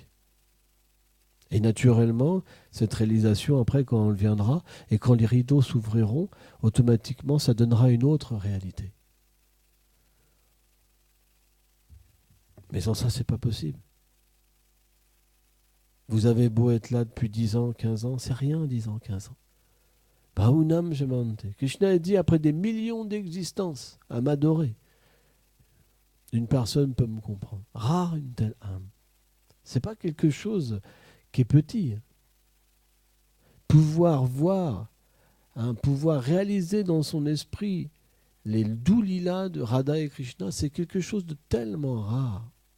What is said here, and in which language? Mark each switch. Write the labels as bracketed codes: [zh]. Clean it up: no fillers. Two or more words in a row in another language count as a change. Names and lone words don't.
[fr] Et naturellement, cette réalisation, après, quand elle viendra, et quand les rideaux s'ouvriront, automatiquement, ça donnera une autre réalité. Mais sans ça, c'est pas possible. Vous avez beau être là depuis 10 ans, 15 ans, c'est rien, 10 ans, 15 ans. [sa] Bahunam Jamante. [fr] Krishna a dit, après des millions d'existences, à m'adorer, une personne peut me comprendre. Rare une telle âme. C'est pas quelque chose qui est petit. Pouvoir voir, pouvoir réaliser dans son esprit les doux lilas de Radha et Krishna, c'est quelque chose de tellement rare.